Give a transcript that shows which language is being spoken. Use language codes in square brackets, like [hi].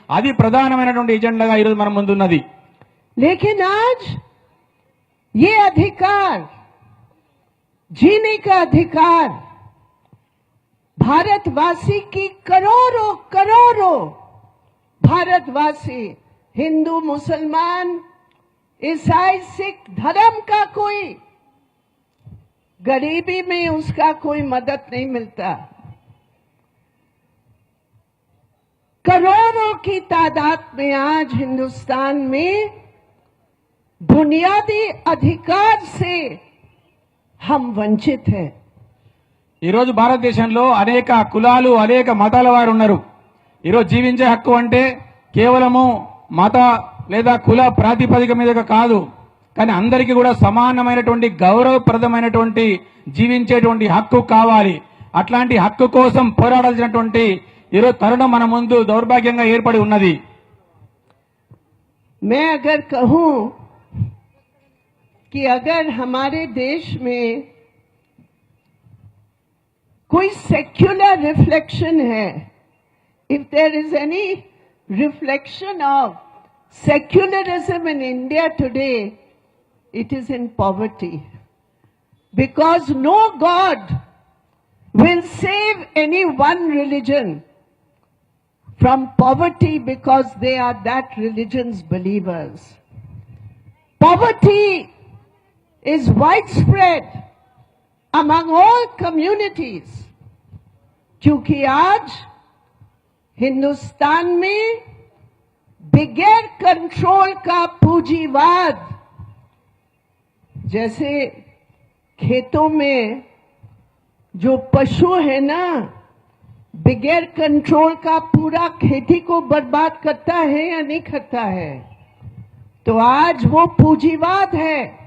[te] అది ప్రధానమైనటువంటి ఎజెండాగా ఈరోజు మన ముందున్నది. [hi] लेकिन आज ये अधिकार, जीने का अधिकार भारतवासी की करोड़ों करोड़ों भारतवासी, हिंदू, मुसलमान, ईसाई, सिख धर्म का कोई गरीबी में उसका कोई मदद नहीं मिलता. करोड़ों की तादाद में आज हिंदुस्तान में बुनियादी अधिकार से हम वंचित हैं. [te] ఈరోజు భారతదేశంలో అనేక కులాలు, అనేక మతాల వారు ఉన్నారు. ఈరోజు జీవించే హక్కు అంటే కేవలము మత లేదా కుల ప్రాతిపదిక మీద కాదు, కానీ అందరికీ కూడా సమానమైనటువంటి గౌరవప్రదమైనటువంటి జీవించేటువంటి హక్కు కావాలి. అట్లాంటి హక్కు కోసం పోరాడాల్సినటువంటి ఈరోజు తరుణం మన ముందు దౌర్భాగ్యంగా ఏర్పడి ఉన్నది. [hi] मैं अगर कहूं कि अगर हमारे देश में कोई सेक्युलर रिफ्लेक्शन है, [en] if there is any reflection of secularism in India today, it is in poverty. Because no God will save any one religion from poverty because they are that religion's believers. Poverty is widespread among all communities. [hi] क्योंकि आज हिंदुस्तान में बगैर control का पूंजीवाद, जैसे खेतों में जो पशु है ना, बगैर कंट्रोल का पूरा खेती को बर्बाद करता है या नहीं करता है, तो आज वो पूंजीवाद है,